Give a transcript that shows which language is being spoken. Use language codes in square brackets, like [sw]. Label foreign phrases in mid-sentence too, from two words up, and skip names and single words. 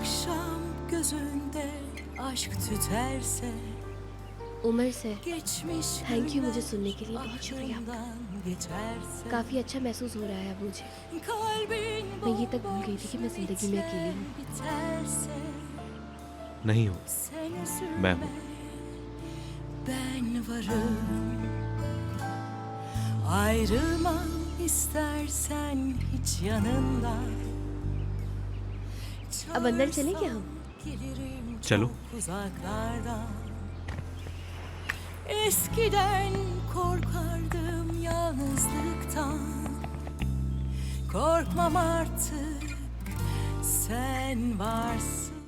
[hi] उमर से [en] thank you, [hi] मुझे सुनने के लिए बहुत शुक्रिया आपका। काफी अच्छा महसूस हो रहा है अब मुझे। मैं ये तक भूल गई थी कि मैं जिंदगी में अकेली हूँ। नहीं हो, मैं हूं। [tr] Ayrılma istersen hiç yanından. [hi] अब अंदर चले क्या हम? चलो। [tr] Uzaklardan. Eskiden korkardım yalnızlıktan. Korkmam artık sen varsın.